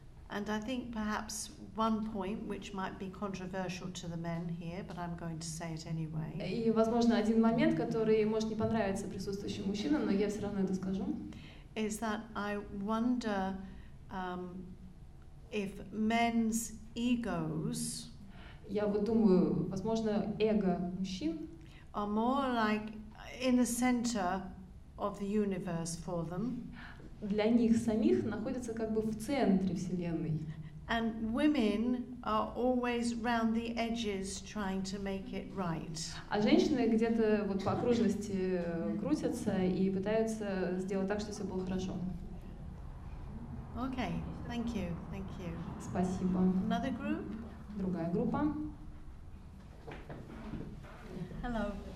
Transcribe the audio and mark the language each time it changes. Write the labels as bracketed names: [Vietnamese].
[English] And I think perhaps one point which might be controversial to the men here, but I'm going to say it anyway. [Russian] И, возможно, один момент, который может не понравиться присутствующим мужчинам, но я все равно это скажу. [English] Is that I wonder if men's egos [Russian] Я вот думаю, возможно, эго мужчин [English] are more like in the center of the universe for them. [Russian] Для них самих находится как бы в центре Вселенной. [English] And women are always round the edges trying to make it right. [Russian] А женщины где-то вот по окружности крутятся и пытаются сделать так, чтобы все было хорошо. [English] Okay, thank you. [Russian] Спасибо. [English] Another group? [Russian] Другая группа. [English] Hello.